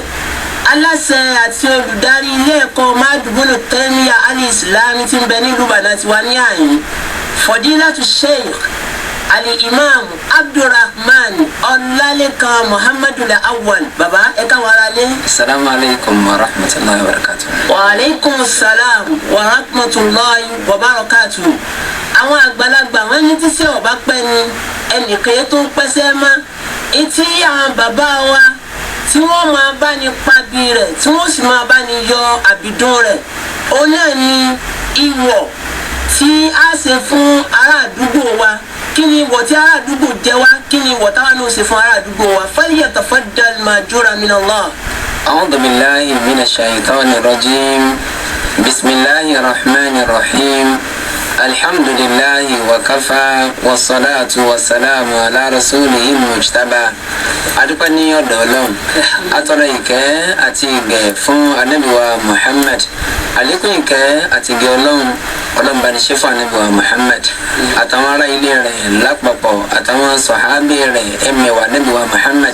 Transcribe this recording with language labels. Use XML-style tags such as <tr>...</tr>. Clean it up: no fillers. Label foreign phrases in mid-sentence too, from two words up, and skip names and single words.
<yo>Aláṣẹ àti olùdarí ilé ẹ̀kọ́ Madubunu Tẹ́míyà Al-Islami tí ń bẹ nílùú Ìbàdàn ti wà ní àyín. Fọdílátù Sheikh Al-Imam Abdulrahman Ọlálékan Muhammadu Awwal. Bàbá ẹ káwọn ará lé.</yo> <ar>السلام عليكم ورحمة الله وبركاته. وعليكم السلام ورحمة الله وبركاته.</ar> <yo>Àwọn àgbàlagbà wọn ní tí ṣe ọba pẹ́ ni ẹnìkan tó ń pẹ́sẹ́ mọ́. Etí àwọn bàbá wa tí wọ́n máa bá ní pabi rẹ̀ tí wọ́n sì máa bá ní yọ àbìdún rẹ̀. Òun náà ni ìwọ̀ tí a ṣe fún ará àdúgbò wa. Kí ni ìwọ̀ tí ará àdúgbò jẹ wá? Kí ni ìwọ̀ táwọn náà ṣe fún ará àdúgbò wa?</yo> <ar>فليتفضل مأجورا من الله. أعوذ بالله من الشيطان الرجيم. بسم الله الرحمن الرحيم. الحمد لله وكفى والصلاة والسلام على رسوله المجتبى.</ar> <yo>Adúpẹ́ ní ọ̀dọ̀ Ọlọ́run. Atọrọ ìkẹ́ àti ìgẹ̀ fún Ànábì wa Muhammad. Àlékún ìkẹ́ àti ìgẹ̀ Ọlọ́run bá ní ṣe fún Ànábì wa Muhammad. Àtàwọn ará ilé rẹ̀ lápapọ̀ àtàwọn sọ̀hábì rẹ̀ ẹ̀mẹ̀wà Ànábì wa Muhammad.</yo>